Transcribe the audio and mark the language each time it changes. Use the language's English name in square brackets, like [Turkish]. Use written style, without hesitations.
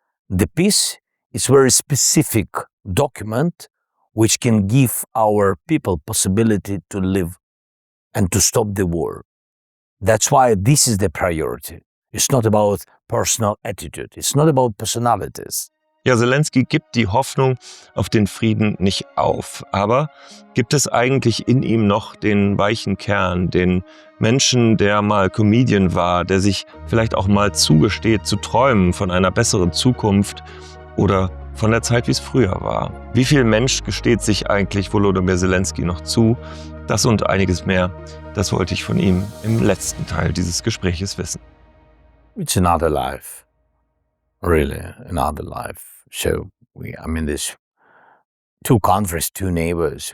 [English] The peace is very specific document which can give our people possibility to live and to stop the war. That's why this is the priority. It's not about personal attitude. It's not about personalities. [German] Ja, Selenskyj gibt die Hoffnung auf den Frieden nicht auf. Aber gibt es eigentlich in ihm noch den weichen Kern, den Menschen, der mal Comedian war, der sich vielleicht auch mal zugesteht, zu träumen von einer besseren Zukunft oder von der Zeit, wie es früher war? Wie viel Mensch gesteht sich eigentlich Volodymyr Selenskyj noch zu? Das und einiges mehr, das wollte ich von ihm im letzten Teil dieses Gespräches wissen. [English] It's another life. Really, another life. So, there's two countries, two neighbors.